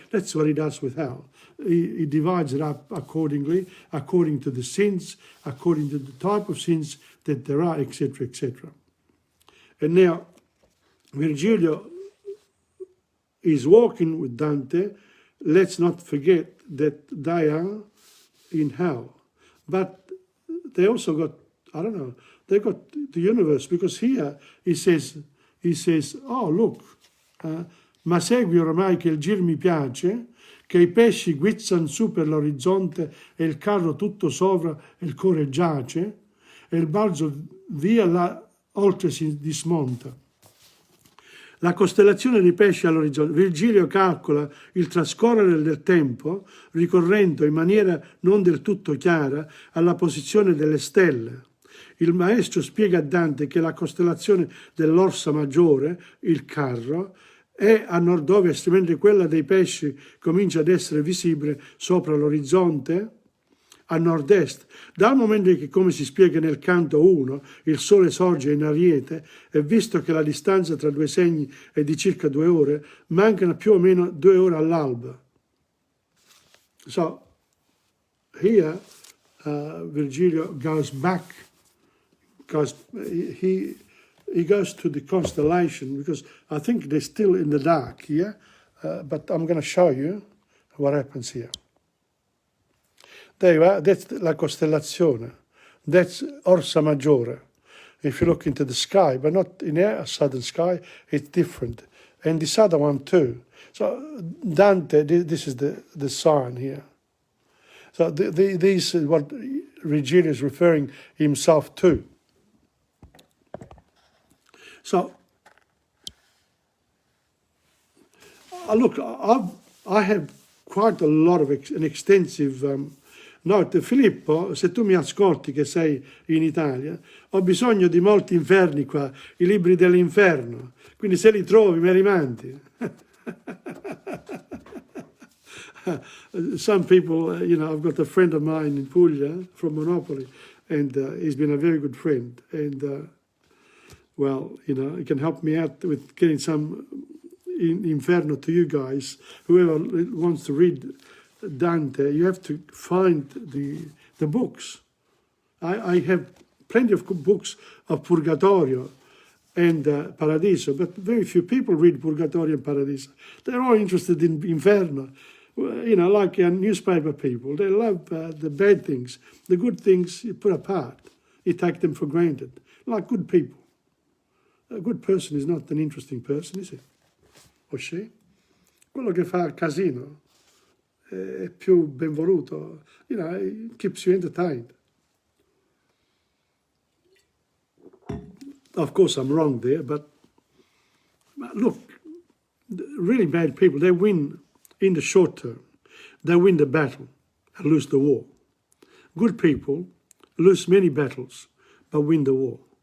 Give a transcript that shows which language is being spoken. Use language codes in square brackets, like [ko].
[en] That's what he does with hell. He divides it up accordingly, according to the sins, according to the type of sins that there are, etc., etc. And now, Virgilio is walking with Dante. Let's not forget that they are in hell. [it] But they also got, I don't know, they got the universe, because here he says, oh look, ma segui ormai che il gir mi piace, che i pesci guizzan su per l'orizzonte e il carro tutto sopra e il cuore giace, e il balzo via là oltre si dismonta. La costellazione dei pesci all'orizzonte. Virgilio calcola il trascorrere del tempo ricorrendo in maniera non del tutto chiara alla posizione delle stelle. Il maestro spiega a Dante che la costellazione dell'Orsa Maggiore, il carro, è a nord-ovest, mentre quella dei pesci comincia ad essere visibile sopra l'orizzonte a nord-est. Dal momento che, come si spiega nel canto 1, il sole sorge in ariete, e visto che la distanza tra due segni è di circa 2 ore, mancano più o meno 2 ore all'alba. [en] So, here Virgilio goes back, because he goes to the constellation, because I think they're still in the dark here, but I'm going to show you what happens here. There you are, that's la costellazione. That's Orsa Maggiore. If you look into the sky, but not in a southern sky, it's different. And this other one too. So Dante, this is the sign here. So this is what Virgilio is referring himself to. So, look, I have quite a lot of an extensive note. [it] Filippo, se tu mi ascolti che sei in Italia, ho bisogno di molti inferni qua, i libri dell'inferno, quindi se li trovi me li mandi. [en] Some people, you know, I've got a friend of mine in Puglia from Monopoli, and he's been a very good friend, and well, you know, he can help me out with getting some Inferno to you guys. Whoever wants to read Dante, you have to find the books. I have plenty of books of Purgatorio and Paradiso, but very few people read Purgatorio and Paradiso. They're all interested in Inferno, you know, like newspaper people. They love the bad things. The good things you put apart. You take them for granted, like good people. A good person is not an interesting person, is it? [it] O sì? Quello che fa casino è più ben voluto. [en] You know, it keeps you entertained. Of course, I'm wrong there, but look, really bad people, they win in the short term. They win the battle and lose the war. Good people lose many battles, but win the war.